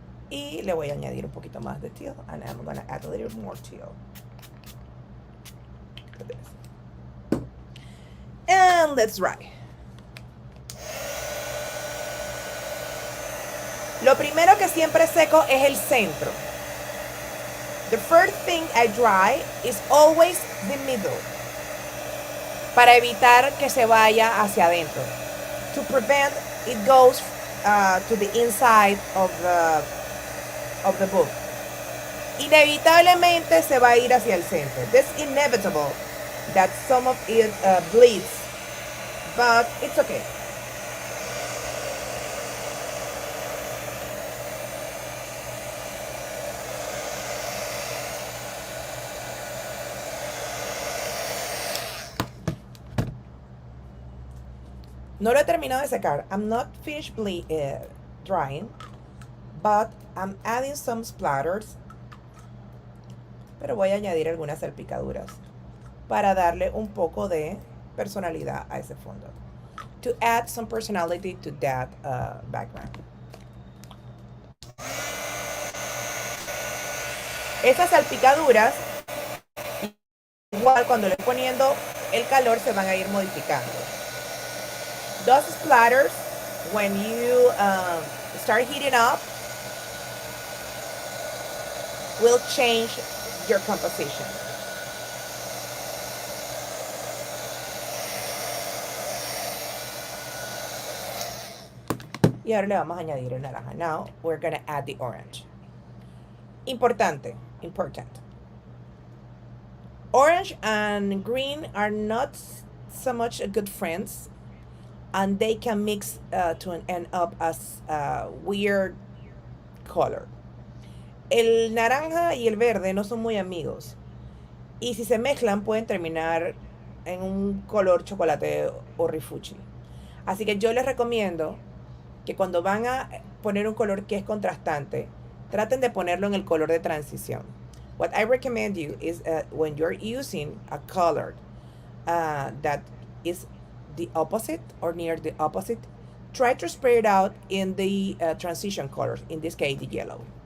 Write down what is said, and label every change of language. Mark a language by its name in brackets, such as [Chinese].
[Spanish] Y le voy a añadir un poquito más de teal. [English] And I'm going to add a little more teal. Look at this. And let's dry. [Spanish] Lo primero que siempre seco es el centro. [English] The first thing I dry is always the middle. [Spanish] Para evitar que se vaya hacia adentro. [English] To prevent it goes to the inside of the book. [Spanish] Inevitablemente se va a ir hacia el centro. [English] It's inevitable that some of it bleeds. But it's okay. [Spanish] No lo he terminado de secar. [English] I'm not finished drying, but I'm adding some splatters. [Spanish] Pero voy a añadir algunas salpicaduras para darle un poco de personalidad a ese fondo. [English] To add some personality to that background. [Spanish] Estas salpicaduras, igual cuando le estoy poniendo el calor, se van a ir modificando. [English] Those splatters, when you start heating up, will change your composition. [Spanish] Y ahora le vamos a añadir el naranja. [English] Now we're gonna add the orange. Important. Orange and green are not so much good friends, and they can mix to end up as a weird color. [Spanish] El naranja y el verde no son muy amigos, y si se mezclan pueden terminar en un color chocolate o rifuchi. Así que yo les recomiendo que cuando van a poner un color que es contrastante, traten de ponerlo en el color de transición. [English] What I recommend you is when you're using a color that is the opposite or near the opposite, try to spray it out in the transition colors, in this case the yellow.